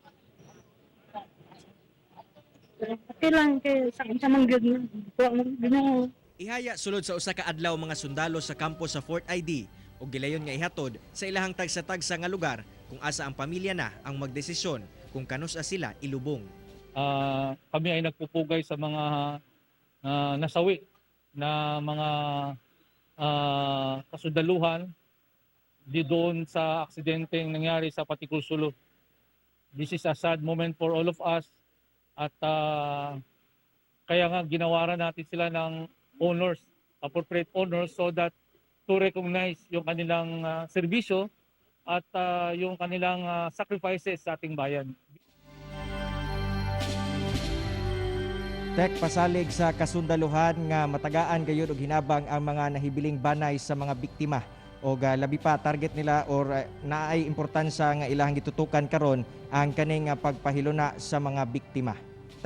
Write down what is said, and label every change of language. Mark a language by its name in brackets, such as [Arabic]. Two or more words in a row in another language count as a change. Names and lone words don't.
[Cebuano] Okay lang kay sa manggid mo. Ihaya sulod sa usa ka adlaw mga sundalo sa kampo sa Fort ID ug gilayon nga ihatod sa ilahang tagsa-tagsa nga lugar kung asa ang pamilya na ang magdesisyon kung kanus-a sila ilubong. [Filipino] Kami ay nagpupugay sa mga nasawi na mga kasundaluhan di doon sa aksidenteng nangyari sa Paticul, Sulu. [English] This is a sad moment for all of us. [Filipino] At kaya nga ginawaran natin sila ng honors, [English] appropriate honors so that to recognize [Filipino] yung kanilang serbisyo at yung kanilang sacrifices sa ating bayan. [Cebuano] Tek, pasalig sa kasundaluhan nga matagaan gayud og hinabang ang mga nahibiling banay sa mga biktima o labi pa target nila or naay importansya nga ilahang gitutukan karon ang kaning pagpahiluna sa mga biktima.